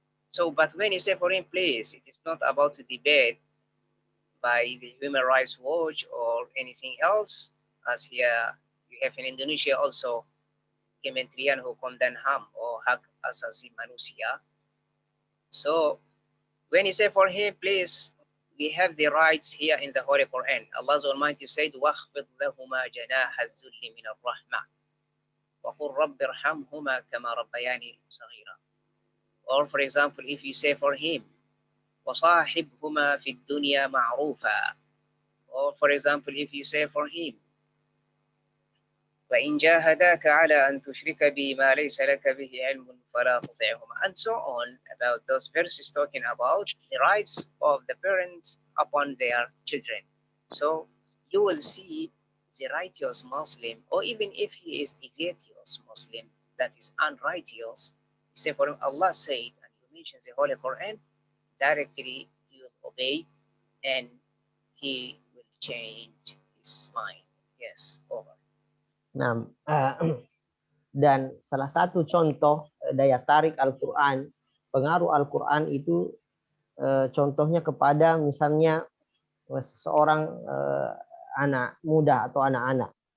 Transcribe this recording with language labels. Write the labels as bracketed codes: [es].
[en] So, but when you say for him, please, it is not about to debate by the Human Rights Watch or anything else, as here you have in Indonesia also, Kementerian Hukum dan HAM or Hak Asasi Manusia. So, when you say for him, please, we have the rights here in the Holy Quran. Allah Almighty said, [ar] وَاخْفِضْ لَهُمَا جَنَاحَ الذُّلِّ مِنَ الرَّحْمَةِ وَقُلْ رَبِّ ارْحَمْهُمَا كَمَا رَبَّيَانِي صَغِيرًا. [en] Or for example, if you say for him, [ar] وَصَاحِبْهُمَا فِي الدُّنْيَا مَعْرُوفًا. [en] Or for example, if you say for him, [ar] وَإِنْ جَاهَدَاكَ عَلَى أَنْ تُشْرِكَ بِي مَا لَيْسَ لَكَ بِهِ عِلْمٌ فَلَا تُطِعْهُمَا, [en] and so on, about those verses talking about the rights of the parents upon their children. So you will see the righteous Muslim, or even if he is devious Muslim, that is unrighteous, say for him, Allah said, and you mention the Holy Quran, directly he will obey and he will change his mind. Yes, over. [id] Nah, dan salah satu contoh daya tarik Al-Quran, pengaruh Al-Quran itu contohnya kepada misalnya seseorang anak muda atau anak-anak.